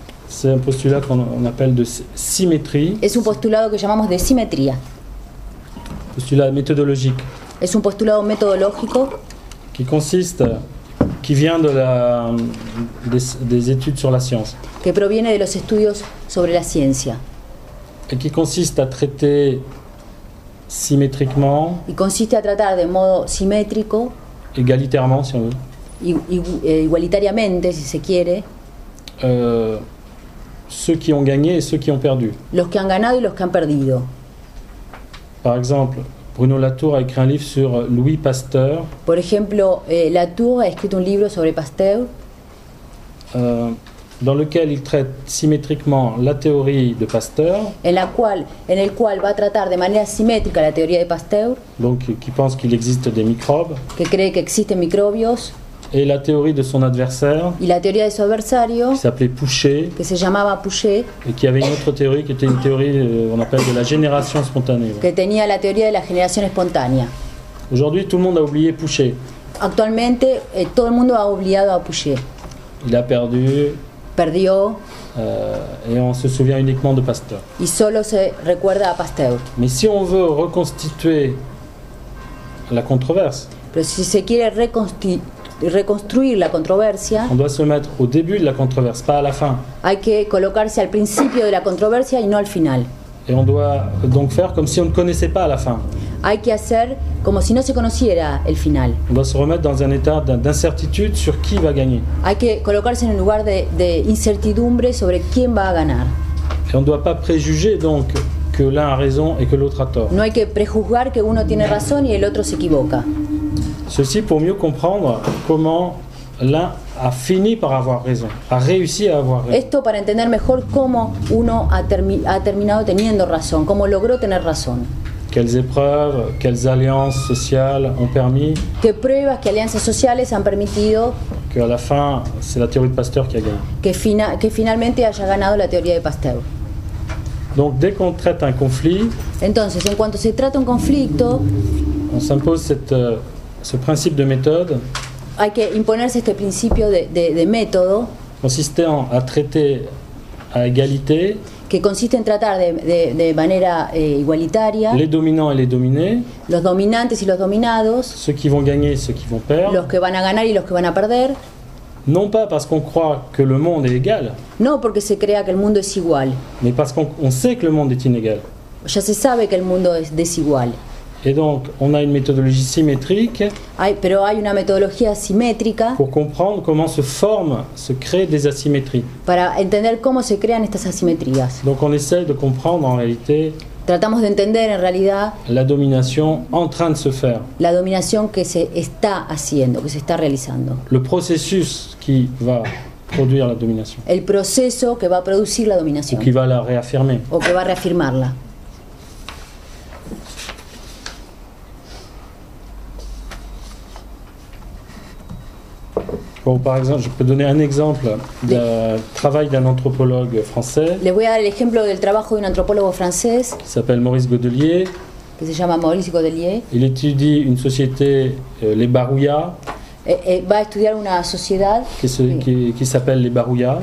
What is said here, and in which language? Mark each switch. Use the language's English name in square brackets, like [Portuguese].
[French] c'est un postulat qu'on appelle de symétrie, [Spanish] es un postulado que llamamos de simetría. [French] postulat méthodologique, [Spanish] Es un postulado metodológico [French] qui vient des études sur la science, [Spanish] que proviene de los estudios sobre la ciencia [French] et qui consiste à traiter symétriquement, [Spanish] y consiste a tratar de modo simétrico, [French] égalitairement si on veut, [Spanish] igualitariamente, si se quiere, [French] ceux qui ont gagné et ceux qui ont perdu. [Spanish] los que han ganado y los que han perdido. [French] Par exemple, Bruno Latour a écrit un livre sur Louis Pasteur, [Spanish] Por ejemplo, Latour a escrito un libro sobre Pasteur [French] dans lequel il traite symétriquement la théorie de Pasteur, [Spanish] en el cual va a tratar de manera simétrica la teoría de Pasteur, [French] donc qui pense qu'il existe des microbes, [Spanish] que cree que existen microbios, [French] et la théorie de son adversaire, [Spanish] y la teoría de su adversario, [French] qui s'appelait Pouchet, [Spanish] que se llamaba Pouchet, [French] et qui avait une autre théorie qui était une théorie, on appelle de la génération spontanée. [Spanish] que tenía la teoría de la generación espontánea. [French] Aujourd'hui, tout le monde a oublié Pouchet. [Spanish] Actualmente todo el mundo ha obligado a Pouchet. [French] Il a perdu, [Spanish] Perdió [French] et on se souvient uniquement de Pasteur. [Spanish] y solo se recuerda a Pasteur. [French] Mais si on veut reconstituer la controverse, [Spanish] Pero si se quiere reconstruir la controversia, [French] on doit se mettre au début de la controverse, pas à la fin. [Spanish] hay que colocarse al principio de la controversia y no al final. [French] Et on doit donc faire comme si on ne connaissait pas à la fin. [Spanish] Hay que hacer como si no se conociera el final. [French] On doit se remettre dans un état d'incertitude sur qui va gagner. [Spanish] Hay que colocarse en un lugar de incertidumbre sobre quién va a ganar. [French] Et on ne doit pas préjuger donc que l'un a raison et que l'autre a tort. [Spanish] No hay que prejuzgar que uno tiene razón y el otro se equivoca. [French] Ceci pour mieux comprendre comment l'un a fini par avoir raison, a réussi à avoir raison. [Spanish] Esto para entender mejor cómo uno ha terminado teniendo razón, cómo logró tener razón. [French] Quelles épreuves, quelles alliances sociales ont permis [Spanish] Qué pruebas, qué alianzas sociales han permitido [French] qu'à la fin, c'est la théorie de Pasteur qui a gagné. [Spanish] que finalmente haya ganado la teoría de Pasteur. [French] Donc dès qu'on traite un conflit, [Spanish] Entonces, en cuanto se trata un conflicto, [French] on s'impose ce principe de méthode [Spanish] hay que imponerse este principio de método [French] consistant à traiter à égalité [Spanish] que consiste en tratar de manera igualitaria [French] les dominants et les dominés, [Spanish] los dominantes y los dominados, [French] ceux qui vont gagner et ceux qui vont perdre, [Spanish] los que van a ganar y los que van a perder, [French] non pas parce qu'on croit que le monde est égal, [Spanish] no porque se crea que el mundo es igual, [French] mais parce qu'on sait que le monde est inégal. [Spanish] ya se sabe que el mundo es desigual. [French] Et donc, on a une méthodologie symétrique [Spanish] Pero hay una metodología simétrica [French] pour comprendre comment se créent des asymétries. [Spanish] para entender cómo se crean estas asimetrías. [French] Donc, on essaie de comprendre en réalité [Spanish] Tratamos de entender en realidad [French] la domination en train de se faire. [Spanish] la dominación que se está haciendo, que se está realizando. [French] Le processus qui va produire la domination, [Spanish] El proceso que va a producir la [French] ou [Spanish] dominación [French] qui va la réaffirmer. [Spanish] o que va a reafirmarla. [French] Bon, par exemple, je peux donner un exemple du travail d'un anthropologue français [Spanish] Les voy a dar el ejemplo del trabajo de un antropólogo francés [French] qui s'appelle Maurice Godelier. [Spanish] que se llama Maurice Godelier. [French] Il étudie une société, les Barouillas, [Spanish] Va a estudiar una sociedad [French] qui s'appelle les Barouillas,